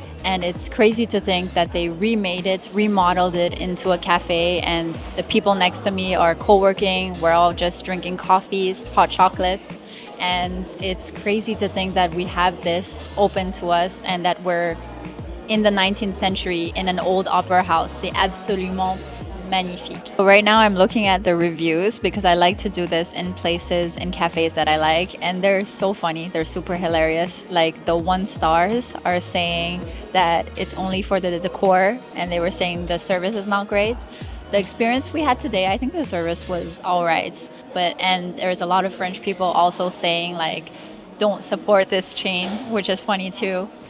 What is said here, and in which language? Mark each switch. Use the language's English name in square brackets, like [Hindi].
[English] And it's crazy to think that they remade it, remodeled it into a cafe, and the people next to me are co-working. We're all just drinking coffees, hot chocolates. And it's crazy to think that we have this open to us and that we're in the 19th century in an old opera house. [French] C'est absolument magnifique. [English] Right now I'm looking at the reviews because I like to do this in places, in cafes that I like, and they're so funny. They're super hilarious. Like, the 1 stars are saying that it's only for the decor, and they were saying the service is not great. The experience we had today, I think the service was all right. And there's a lot of French people also saying, like, don't support this chain, which is funny too.